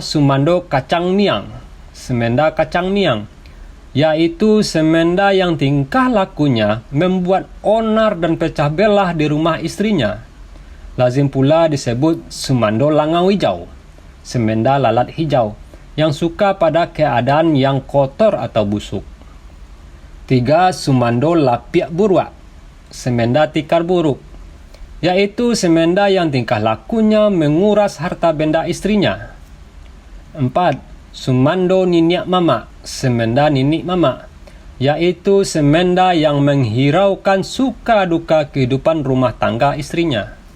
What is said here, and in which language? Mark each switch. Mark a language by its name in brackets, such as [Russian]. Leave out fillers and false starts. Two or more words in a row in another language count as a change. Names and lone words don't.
[Minangkabau] Sumando Kacang Miang, [Indonesian] semenda [Minangkabau] Kacang Miang, [Indonesian] yaitu semenda yang tingkah lakunya membuat onar dan pecah belah di rumah istrinya. Lazim pula disebut [Minangkabau] Sumando Langau Hijau, [Indonesian] semenda lalat hijau, yang suka pada keadaan yang kotor atau busuk. 3. [Minangkabau] Sumando Lapiak Buruak, [Indonesian] semenda tikar buruk, yaitu semenda yang tingkah lakunya menguras harta benda istrinya. 4. [Minangkabau] Sumando Niniak Mama, [Indonesian] semenda Ninik Mama, yaitu semenda yang menghiraukan suka duka kehidupan rumah tangga istrinya.